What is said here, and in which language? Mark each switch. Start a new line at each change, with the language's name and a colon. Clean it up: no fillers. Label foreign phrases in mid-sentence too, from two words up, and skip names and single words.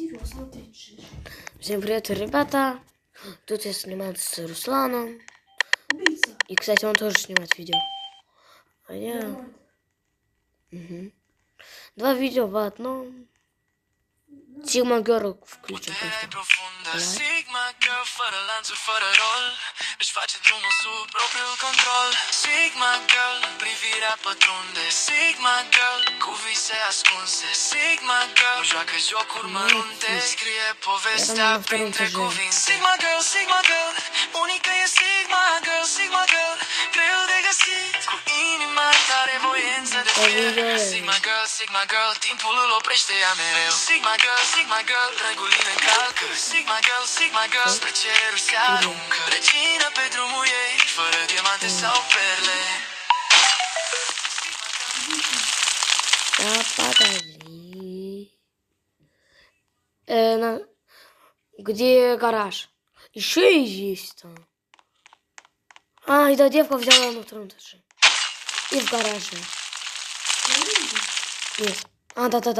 Russian: Всем привет, ребята! Тут я снимаю с Русланом. И, кстати, он тоже снимает видео. А я... Угу. Два видео в одном. Sigma Girl включим просто.
Romanian: Sigma Girl fără lanțuri, fără rol își face drumul sub propriul control. Sigma Girl, privirea pătrunde. Sigma Girl, cu vise ascunse. Sigma Girl, nu joacă jocuri mărunte. Scrie povestea printre cuvinte. Sigma Girl, unică e Sigma Girl. Sigma Girl, greu de găsit. Cu inima tare, voință de fier. Sigma Girl, timpul îl oprește ea mereu. Sigma Girl, regulile încalcă. Sigma Girl, spre ceruri se aruncă. Regină pe drumul ei, fără diamante sau perle.
Russian: Да, подожди. Где гараж? Еще и есть там. А, эта девка взяла на втором этаже. И в гараже. Нет. А, да.